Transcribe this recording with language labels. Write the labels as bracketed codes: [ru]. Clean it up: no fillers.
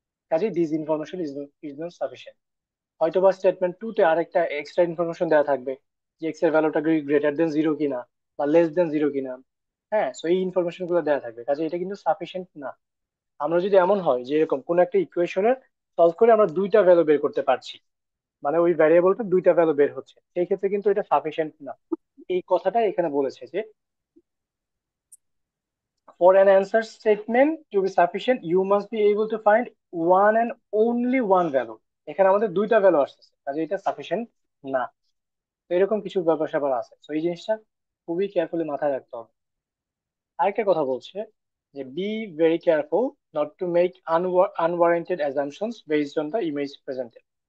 [bn] কাজে [en] This information is not sufficient. [bn] হয়তো বা স্টেটমেন্ট টু তে আরেকটা এক্সট্রা ইনফরমেশন দেওয়া থাকবে যে এক্স এর ভ্যালুটা গ্রেটার দেন জিরো কিনা বা লেস দেন জিরো কিনা। হ্যাঁ, সো এই ইনফরমেশন গুলো দেওয়া থাকবে, কাজে এটা কিন্তু সাফিসিয়েন্ট না। আমরা যদি এমন হয় যে এরকম কোন একটা ইকুয়েশনের সলভ করে আমরা দুইটা ভ্যালু বের করতে পারছি, মানে ওই ভ্যারিয়েবলটা দুইটা ভ্যালু বের হচ্ছে, সেই ক্ষেত্রে কিন্তু এটা সাফিসিয়েন্ট না। এই কথাটা এখানে বলেছে যে [en] for an answer statement to be sufficient you must be able to find one and only one value। [bn] এখানে আমাদের দুইটা ভ্যালু আসতেছে, কাজে এটা সাফিসিয়েন্ট না। তো এরকম কিছু ব্যাপার স্যাপার আছে, তো এই জিনিসটা খুবই কেয়ারফুলি মাথায় রাখতে হবে। আরেকটা কথা বলছে যে [en] Be very careful not to make unwarranted assumptions based on the image presented.